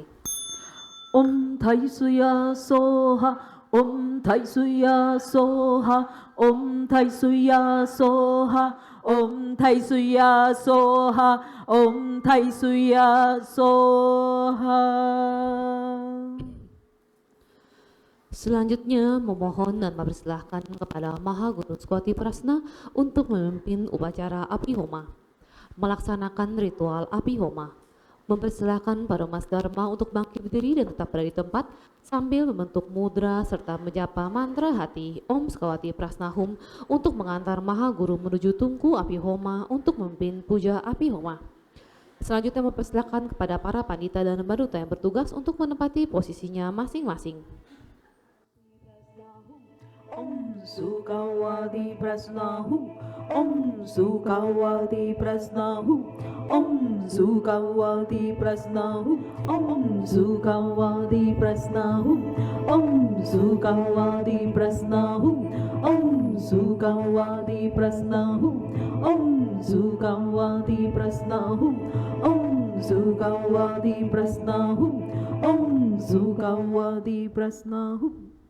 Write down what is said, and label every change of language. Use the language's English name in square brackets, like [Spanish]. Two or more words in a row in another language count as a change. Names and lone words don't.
[Sanskrit] Om Taisuya Soha, Om Taisuya Soha, Om Taisuya Soha, Om Taisuya Soha, Om Taisuya Soha. [Indonesian] Selanjutnya memohon dan mempersilahkan kepada Maha Guru Skoti Prasna untuk memimpin upacara api homa, melaksanakan ritual api homa, mempersilahkan para Mas Dharma untuk bangkit berdiri dan tetap berada di tempat sambil membentuk mudra serta menjapa mantra hati [Sanskrit] Om Sukawati Prasnahum [Indonesian] untuk mengantar Maha Guru menuju tungku api homa untuk memimpin puja api homa. Selanjutnya mempersilahkan kepada para pandita dan lembaduta yang bertugas untuk menempati posisinya masing-masing. [Sanskrit] Om Sukawati Prasnahum, Om Sukawati Prasnahum, Om Sukawati Prasnahum, Om Sukawati Prasnahum, Om Sukawati Prasnahum, Om Sukawati Prasnahum, Om Sukawati Prasnahum, Om Sukawati Prasnahum, Om Sukawati Prasnahum.